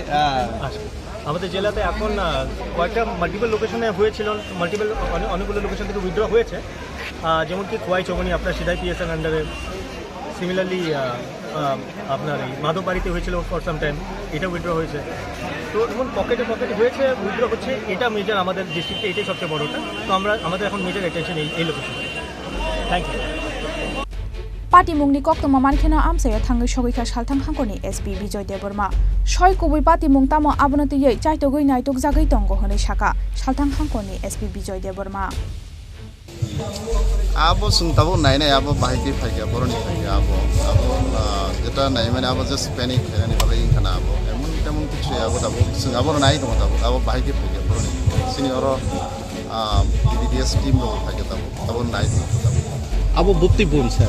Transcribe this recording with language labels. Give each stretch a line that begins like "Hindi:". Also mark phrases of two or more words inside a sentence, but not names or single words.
Bangla: আচ্ছা আমাদের জেলাতে এখন কয়েকটা মাল্টিপল লোকেশনে হয়েছিল অনেকগুলো লোকেশন থেকে উইথড্র হয়েছে যেমন কি খোয়াই চৌমনি আপনার সিধাই পিএসএন আন্ডারে সিমিলারলি আপনার এই মাধববাড়িতে হয়েছিল
English: for some time,
Bangla: এটা উইথড্র হয়েছে। তো যেমন পকেটে হয়েছে, উইথড্র হচ্ছে, এটা মেজর আমাদের ডিস্ট্রিক্টে, এটাই সবচেয়ে বড়টা। তো আমাদের এখন মেজর অ্যাটেনশন এই লোকেশনে।
English: thank you.
Kok Borok: পাটিমুংনি কক্তমা মানখেনা আমসায়া থাঙ্গै সগৈখা সালথাং हांखरनि एसपी बिजय देबबर्मा सय कुबै पाटिमुं तामो आबनतियै चाइतगै नायतक जागै तंग हनै साका सालथां हांखरनि एसपी बिजय देबबर्मा abo sungtabo nainai abo bahiki phaiga boroni phaiga abo
Bangla: যেটা নাই মানে
Kok Borok: abo
English: just panic
Kok Borok: hani bale inkhana abo
Bangla: এমন তেমন কিছু
Kok Borok: abo tabo sung abo nai dong abo bahiki phaiga boroni sini oro BDS team lo phaiga tabo nai tabo abo bukti bun sir